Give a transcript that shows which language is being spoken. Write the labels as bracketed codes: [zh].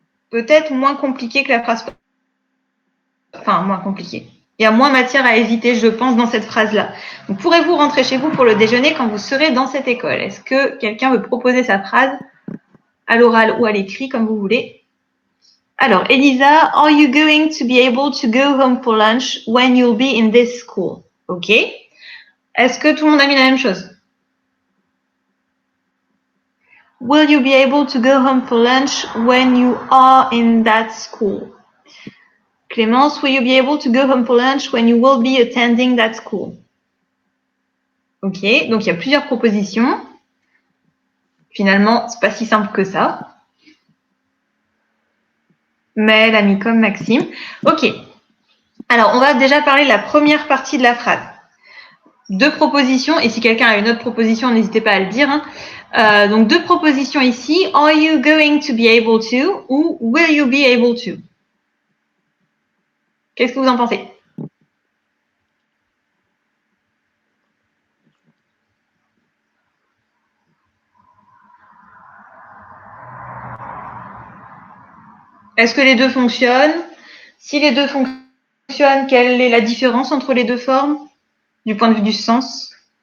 [fr] Peut-être moins compliqué que la phrase. Enfin, moins compliqué. Il y a moins matière à hésiter, je pense, dans cette phrase-là. Donc, pourrez-vous rentrer chez vous pour le déjeuner quand vous serez dans cette école? Est-ce que quelqu'un veut proposer sa phrase à l'oral ou à l'écrit, comme vous voulez? Alors, [en] Elisa, are you going to be able to go home for lunch when you'll be in this school? OK. [fr] Est-ce que tout le monde a mis la même chose? [en] Will you be able to go home for lunch when you are in that school? Clémence, will you be able to go home for lunch when you will be attending that school? [fr] Ok, donc il y a plusieurs propositions. Finalement, c'est pas si simple que ça. Maëlle a mis comme Maxime. Ok. Alors, on va déjà parler de la première partie de la phrase. Deux propositions, et si quelqu'un a une autre proposition, n'hésitez pas à le dire. Donc, deux propositions ici. [en] Are you going to be able to [fr] ou [en] will you be able to? [fr] Qu'est-ce que vous en pensez? Est-ce que les deux fonctionnent? Si les deux fonctionnent, quelle est la différence entre les deux formes du point de vue du sens?